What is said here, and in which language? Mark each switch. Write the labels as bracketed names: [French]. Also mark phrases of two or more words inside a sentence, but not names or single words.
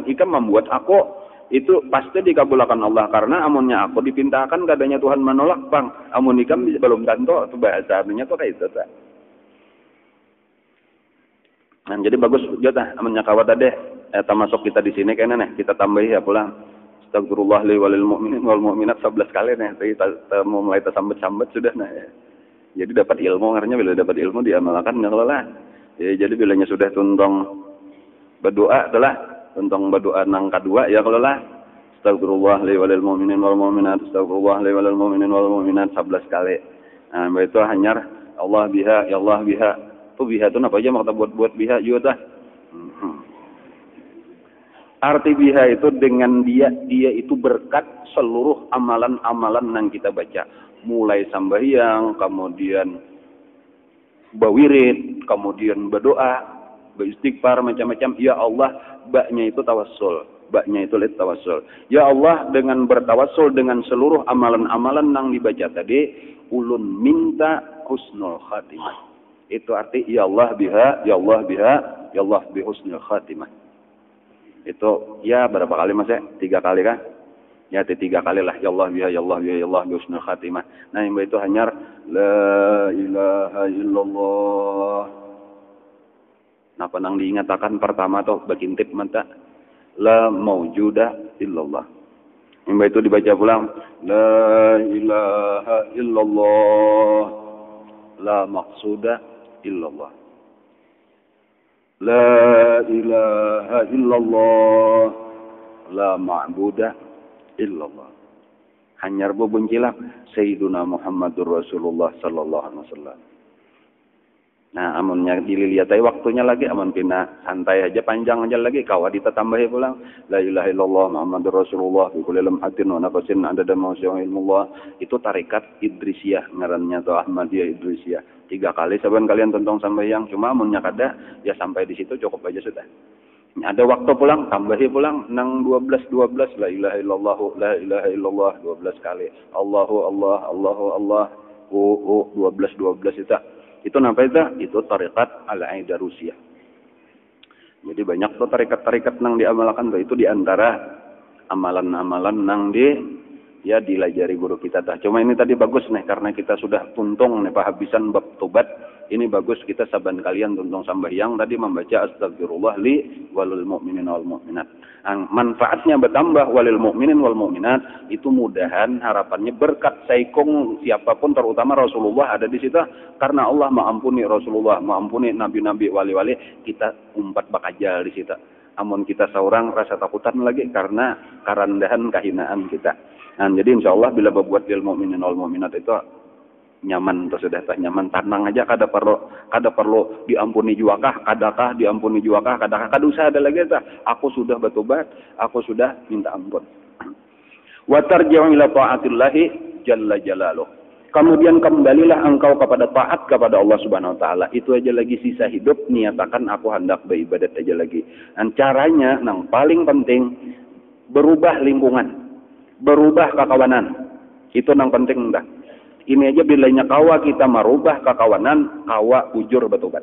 [Banjar] Ikam membuat aku itu pasti dikabulkan Allah karena amunnya aku dipintakan kadanya Tuhan menolak pang amun ikam belum tentu itu bahasa artinya tuh kayak itu tah. Nah, jadi bagus juga amunnya kawat deh. Termasuk kita di sini kayaknya nih kita tambahi ya pulang [Arabic] أستغفر الله لي وللمؤمنين والمؤمنات [Banjar] 11 kali nih kita mau mulai tersambet-sambet sudah ya. Jadi dapat ilmu karena bila dapat ilmu diamalkan enggak lah ya, jadi bilanya sudah tuntong berdoa telah tuntong berdoa nang kedua ya kalau lah [Arabic] أستغفر الله لي وللمؤمنين والمؤمنات أستغفر الله لي وللمؤمنين والمؤمنات [Banjar] 11 kali. Nah itu hanya [Arabic] الله بها يا الله بها [Banjar] tuh biha itu apa aja mau kita buat biha juga tah. Arti biha itu dengan dia itu berkat seluruh amalan-amalan yang kita baca. Mulai sambahyang, kemudian bawirid, kemudian berdoa, beristighfar, macam-macam. [Arabic] يا الله, [Banjar] baknya itu tawassul. Baknya itu tawassul. [Arabic] يا الله, [Banjar] dengan bertawassul dengan seluruh amalan-amalan yang dibaca tadi, ulun minta [Arabic] حسن الخاتمة. [Banjar] Itu arti [Arabic] يا الله بها، يا الله بها، يا الله بحسن الخاتمة. [Banjar] Itu ya berapa kali mas ya? 3 kali kan? Ya 3 kali lah. [Arabic] يا الله بها، يا الله بها، يا الله بحسن الخاتمة. [Banjar] Nah yang itu hanya [Arabic] لا إله إلا الله. [Banjar] Nah penang diingatakan pertama tuh bakintip mata [Arabic] لا موجود إلا الله. [Banjar] Yang itu dibaca pulang [Arabic] لا إله إلا الله لا مقصود إلا الله. لا إله إلا الله لا معبود إلا الله. [Banjar] Hanyar bubuncilak [Arabic] سيدنا محمد رسول الله صلى الله عليه وسلم. [Banjar] Nah, amunnya dililiatai waktunya lagi amun pina santai aja panjang aja lagi kawa ditambahi pulang [Arabic] لا إله إلا الله محمد رسول الله في كل لمحة ونفس عدد ما وسعه علم الله. [Banjar] Itu tarekat Idrisiyah ngarannya atau Ahmadiyah Idrisiyah. 3 kali saban kalian tentang sampai yang cuma amunnya kada ya sampai di situ cukup aja sudah. Ada waktu pulang, tambahi pulang nang 12 [Arabic] لا إله إلا الله لا إله إلا الله [Banjar] 12 kali. [Arabic] الله الله الله الله [Banjar] 12 itu. Itu apa itu? Itu tarekat Al-Aidarusiyah. Jadi banyak tuh tarekat-tarekat nang diamalkan tuh, itu diantara amalan-amalan nang dilajari guru kita dah. Cuma ini tadi bagus nih karena kita sudah tuntung nih pahabisan bab tobat. Ini bagus kita saban kalian tuntung sambayang tadi membaca [Arabic] أستغفر الله لي وللمؤمنين والمؤمنات. [Banjar] Manfaatnya bertambah [Arabic] وللمؤمنين والمؤمنات, [Banjar] itu mudahan harapannya berkat saikung siapapun terutama Rasulullah ada di situ, karena Allah mengampuni Rasulullah, mengampuni nabi-nabi wali-wali, kita umpat bakajal di situ. Amun kita seorang rasa takutan lagi karena karendahan kehinaan kita. Nah, jadi insyaallah bila berbuat [Arabic] للمؤمنين والمؤمنات [Banjar] itu nyaman atau sudah nyaman, tenang aja, kada perlu diampuni juakah, kadakah diampuni juakah, kadakah kada usah ada lagi ta. Aku sudah bertobat, aku sudah minta ampun. [Arabic] وترجع إلى طاعة الله جل جلاله. [Banjar] Kemudian kembalilah engkau kepada taat kepada Allah [Arabic] سبحانه وتعالى. [Banjar] Itu aja lagi sisa hidup, niatakan aku hendak beribadat aja lagi. Dan caranya yang paling penting berubah lingkungan, berubah kekawanan. Itu yang penting dah. Ini aja bilanya kawa kita merubah kekawanan, kawa ujur bertobat.